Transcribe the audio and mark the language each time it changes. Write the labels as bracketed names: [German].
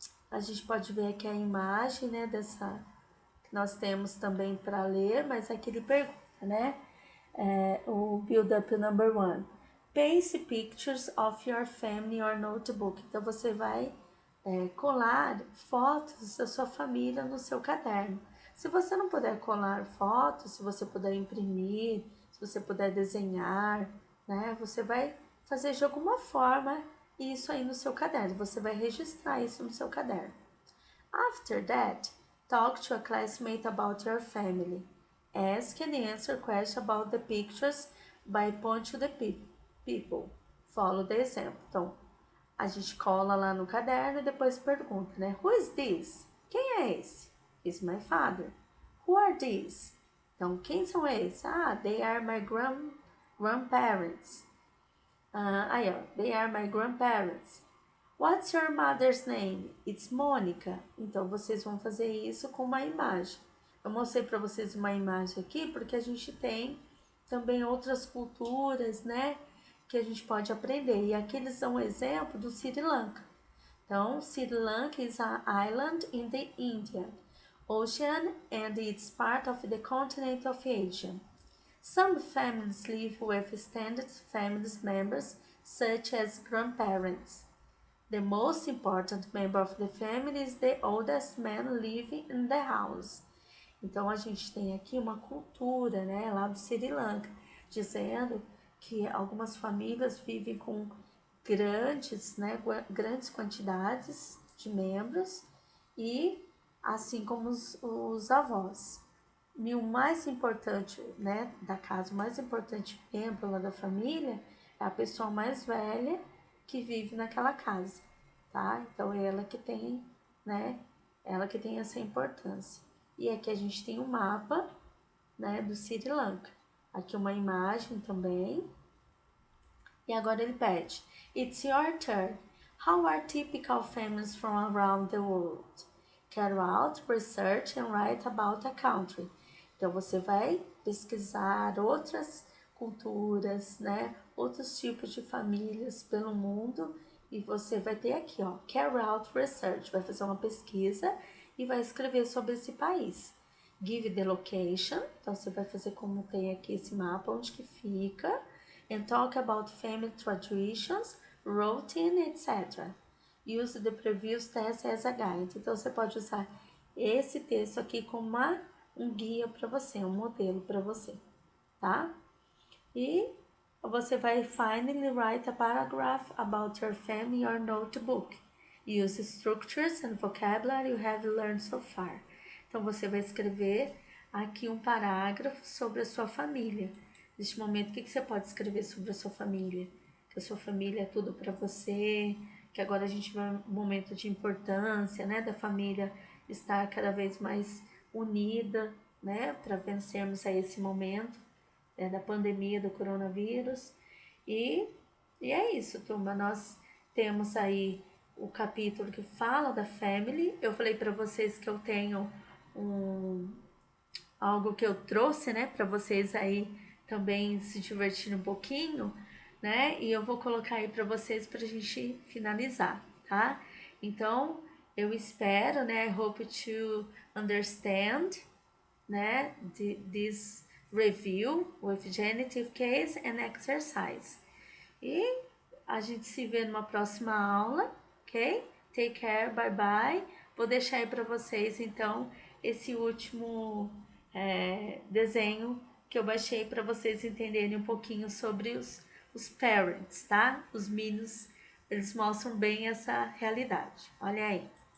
[Portuguese] A gente pode ver aqui a imagem, né, dessa que nós temos também para ler, mas aqui ele pergunta, né, o build up number 1. [English] Paste pictures of your family or notebook. [Portuguese] Então você vai colar fotos da sua família no seu caderno. Se você não puder colar fotos, se você puder imprimir, se você puder desenhar, né, você vai fazer de alguma forma isso aí no seu caderno. Você vai registrar isso no seu caderno. [English] After that, talk to a classmate about your family. Ask and answer questions about the pictures by point to the people. Follow the example. [Portuguese] Então, a gente cola lá no caderno e depois pergunta, né? [English] Who is this? [Portuguese] Quem é esse? [English] Is my father. Who are these? [Portuguese] Então, quem são esses? [English] They are my grandparents. They are my grandparents. What's your mother's name? It's Monica. [Portuguese] Então, vocês vão fazer isso com uma imagem. Eu mostrei para vocês uma imagem aqui porque a gente tem também outras culturas, né? Que a gente pode aprender. E aqui eles são um exemplo do Sri Lanka. Então, [English] Sri Lanka is an island in the Indian Ocean and it's part of the continent of Asia. Some families live with extended family members, such as grandparents. The most important member of the family is the oldest man living in the house. [Portuguese] Então, a gente tem aqui uma cultura, né, lá do Sri Lanka, dizendo que algumas famílias vivem com grandes quantidades de membros e assim como os avós. E o mais importante, né, da casa, o mais importante membro lá da família é a pessoa mais velha que vive naquela casa, tá? Então é ela que tem, né, ela que tem essa importância. E aqui a gente tem um mapa, né, do Sri Lanka. Aqui uma imagem também. E agora ele pede: [English] It's your turn. How are typical families from around the world? Carry out research and write about a country. [Portuguese] Então você vai pesquisar outras culturas, né? Outros tipos de famílias pelo mundo e você vai ter aqui, ó, [English] carry out research, [Portuguese] vai fazer uma pesquisa e vai escrever sobre esse país. [English] Give the location, [Portuguese] então você vai fazer como tem aqui esse mapa, onde que fica, [English] and talk about family traditions, routine, etc. Use the previous text as a guide. [Portuguese] Então você pode usar esse texto aqui como um guia para você, um modelo para você, tá? E você vai [English] finally write a paragraph about your family or notebook. Use structures and vocabulary you have learned so far. [Portuguese] Então você vai escrever aqui um parágrafo sobre a sua família. Neste momento, o que você pode escrever sobre a sua família? Que a sua família é tudo para você, que agora a gente vê um momento de importância, né, da família estar cada vez mais unida, né, para vencermos aí esse momento da pandemia do coronavírus. E é isso, turma. Nós temos aí o capítulo que fala da family. Eu falei para vocês que eu tenho algo que eu trouxe, né, para vocês aí também se divertir um pouquinho, né? E eu vou colocar aí para vocês para a gente finalizar, tá? Então, eu espero, né? [English] I hope to understand, [Portuguese] né? [English] This review with genitive case and exercise. [Portuguese] E a gente se vê numa próxima aula, ok? [English] Take care, bye bye. [Portuguese] Vou deixar aí para vocês, então, esse último desenho que eu baixei para vocês entenderem um pouquinho sobre os parents, tá? Os meninos, eles mostram bem essa realidade. Olha aí.